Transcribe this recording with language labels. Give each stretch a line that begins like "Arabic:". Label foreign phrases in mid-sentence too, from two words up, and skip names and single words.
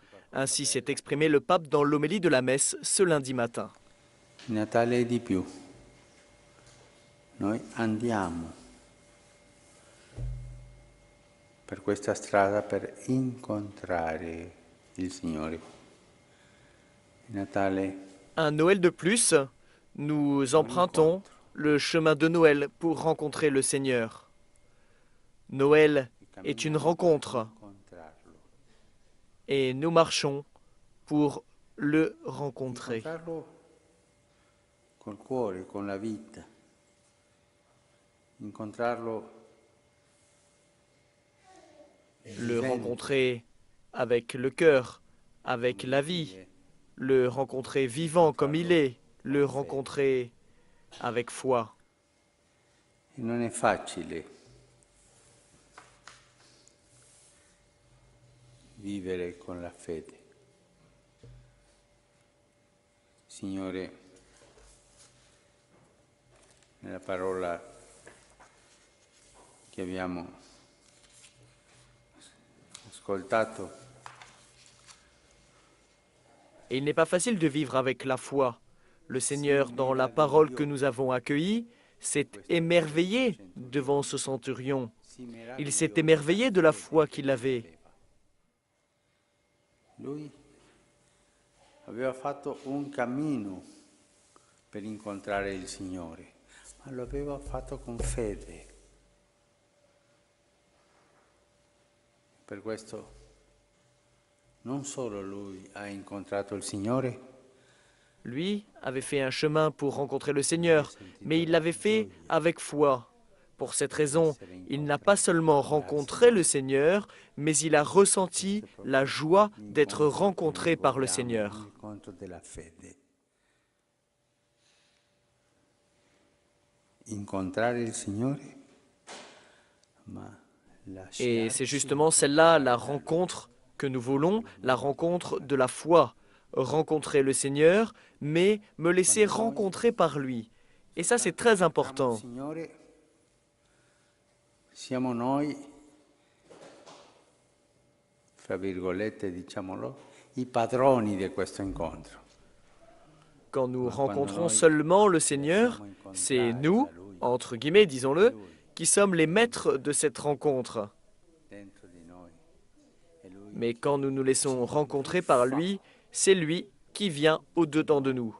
French: Ainsi s'est exprimé le pape dans l'homélie de la messe ce lundi matin.
Italian: Natale di più. Noi andiamo per questa strada per incontrare il Signore. Natale.
French: Un Noël de plus, nous empruntons le chemin de Noël pour rencontrer le Seigneur. Noël est une rencontre et nous marchons pour le rencontrer.
Italian: Col cuore, con la vita. Incontrarlo.
French: Le rencontrer avec le cœur, avec la vie, le rencontrer vivant comme il est, le rencontrer avec foi.
Italian: Non è facile vivere con la fede. Signore, nella parola che abbiamo ascoltato.
French: Et il n'est pas facile de vivre avec la foi. Le Seigneur, dans la parole que nous avons accueillie, s'est émerveillé devant ce centurion. Il s'est émerveillé de la foi qu'il avait.
Italian: Lui aveva fatto un cammino per incontrare il Signore, ma lo aveva fatto con fede. Per questo non solo lui ha incontrato il Signore,
French: Lui avait fait un chemin pour rencontrer le Seigneur, mais il l'avait fait avec foi. Pour cette raison, il n'a pas seulement rencontré le Seigneur, mais il a ressenti la joie d'être rencontré par le Seigneur.
Italian: l'incontro della fede. Incontrare il Signore, ma
French: Et c'est justement celle-là, la rencontre que nous voulons, la rencontre de la foi. Rencontrer le Seigneur, mais me laisser rencontrer par lui. Et ça, c'est très important.
Italian: Signore, siamo noi, fra virgolette, diciamolo, i padroni di questo incontro.
French: Quand nous rencontrons seulement le Seigneur, c'est nous, entre guillemets, disons-le, qui sommes les maîtres de cette rencontre. Mais quand nous nous laissons rencontrer par lui, c'est lui qui vient au-dedans de nous.